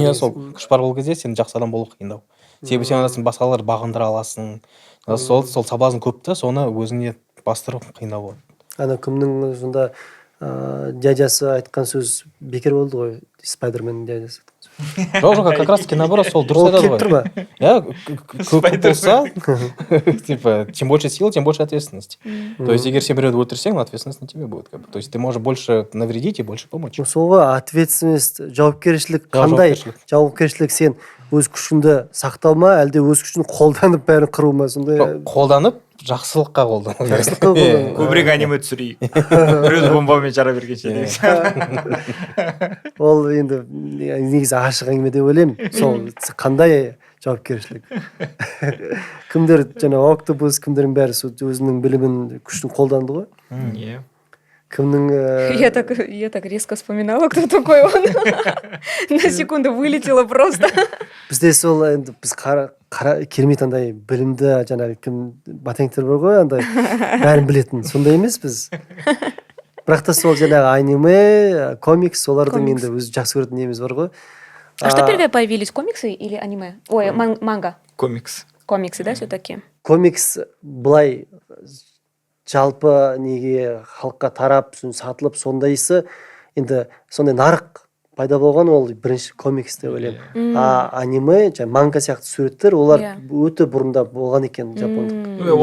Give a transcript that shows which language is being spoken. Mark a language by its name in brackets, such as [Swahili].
[Kazakh] Иә, сол күш бар ол кезде сен жақсы адам болу қиындау. Себебі сен адамсын басқалар бағындыра аласың. Сол соблазн көп та, соны өзіңе бастыру қиындау болады. Ана кімнің сонда дядясы айтқан сөз бекер болды ғой, Спайдерменнің дядясы. Жоқ, [Russian] как раз таки наоборот, [Kazakh] сол дұрыс айтады ғой. Ол келіп тұр ма? Иә, көп болса, [Russian] типа, чем больше сил, тем больше ответственности. То есть, [Kazakh] егер сен біреуді өлтірсең, [Russian] ответственность на тебе будет. То есть, ты можешь больше навредить и больше помочь. [Kazakh] Сол ғой, ответственность, жауапкершілік қандай? Жауапкершілік сен өз күшіңді сақтау ма, әлде өз күшін қолданып бәрін қыру ма? Қолданып, жақсылыққа қолдану. Көбірек аниме түсірейік. Біреуді бомбамен жара бергенше деген. Ол енді негізі ашық әңгіме деп ойлаймын. Сол қандай жауапкершілік? Кімдер жаңа Октопус, кімдердің бәрі өзінің білімін, күшін қолданды ғой? Кімнің [Russian] Я так резко вспоминала, кто такой он. На секунду вылетело просто. [Kazakh] Бізде сол енді біз керемет андай білімді жаңағы кім батенктер бар ғой, андай бәрін білетін. Сондай емес біз. Бірақ та сол жаңағы аниме, комикс, солардың енді өзі жақсы көретін неміз бар ғой. [Russian] А что первые появились, комиксы или аниме? Ой, манга. Комикс. Комиксы, да, все-таки? [Kazakh] Комикс былай жалпы неге халыққа тарап, сатылып, сондайсы енді сондай нарық пайда болған, ол бірінші комикс деп ойлаймын. Аниме, манга сияқты суреттер, олар өте бұрында болған екен жапонда.